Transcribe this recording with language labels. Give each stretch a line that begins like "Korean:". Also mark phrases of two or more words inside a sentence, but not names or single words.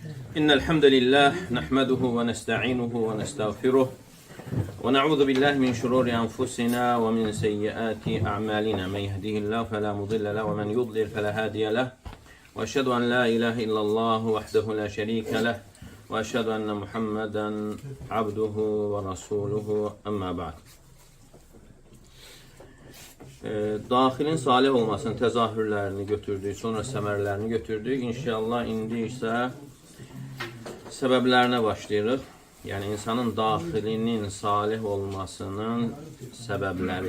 Arabic: إن الحمد لله نحمده ونستعينه ونستغفره ونعوذ بالله من شرور أنفسنا ومن سيئات أعمالنا من يهده الله فلا مضل له ومن يضلل فلا هادي له وأشهد أن لا إله إلا الله وحده لا شريك له وأشهد أن محمدا عبده ورسوله أما بعد.
Azerbaijani: Daxilin salih olmasının təzahürlərini götürdük, sonra səmərlərini götürdük. İnşallah indi isə səbəblərinə başlayırıq. Yəni insanın daxilinin salih olmasının səbəbləri.